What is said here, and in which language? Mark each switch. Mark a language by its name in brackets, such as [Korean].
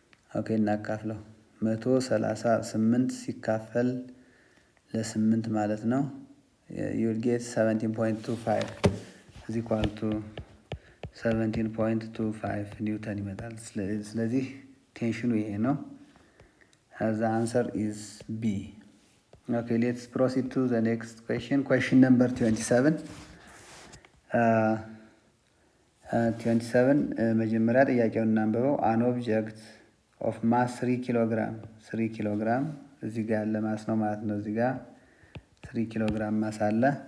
[Amharic] ኦኬ እናካፍለው 138 ሲካፈል ለ8 ማለት ነው [English] you will get 17.25 is equal to 17.25 [Amharic] ኒውተን ይመጣል። ስለዚህ ቴንሽኑ ይሄ ነው። [English] the answer is B. Okay, let's proceed to the next question. Question number 27. [Amharic] 27 መጀመሪያ ጥያቄውን እናንብበው። [English] an object of mass [Amharic] 3 ኪሎግራም 3 ኪሎግራም እዚህ ጋር ያለ ማስ ነው ማለት ነው። እዚህ ጋር 3 ኪሎግራም ማስ አለ።